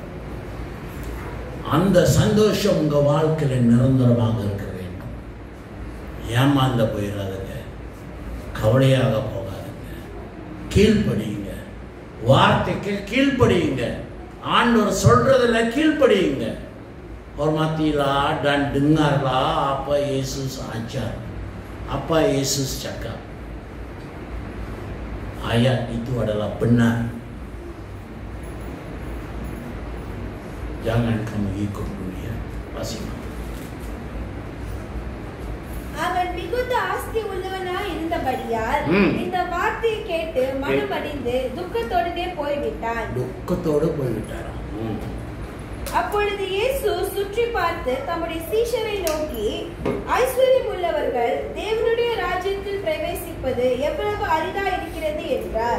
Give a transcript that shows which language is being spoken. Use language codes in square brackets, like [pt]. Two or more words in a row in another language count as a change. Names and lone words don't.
[ta] அந்த சந்தோஷம் உங்க வாழ்க்கையில நிரந்தரமாக இருக்க வேண்டும். ஏமாந்த போயிடாதுங்க, கவலையாக போகாதுங்க, கீழ்ப்படியுங்க, வார்த்தைக்கு கீழ்ப்படியுங்க, ஆண்டவர் சொல்றதுல கீழ்ப்படியுங்க. [ms] Hormatilah dan dengarlah apa Yesus ajar, apa Yesus cakap. Ayat itu adalah benar. Jangan kamu ikut dunia. Pasti. [ta] அவன் மிகுந்த ஆஸ்தி உள்ளவனாய் இருந்தபடியால் இந்த வார்த்தையை கேட்டு மனமடிந்து துக்கத்தோடே போய்விட்டான். துக்கத்தோடு போய்விட்டாராம். அப்பொழுது இயேசு சுற்றி பார்த்து தம்முடைய சீஷரை நோக்கி, ஐஸ்வர்யம் உள்ளவர்கள் தேவனுடைய ராஜ்யத்தில் பிரவேசிப்பது எவ்வளவு அரிதா இருக்கிறது என்றார்.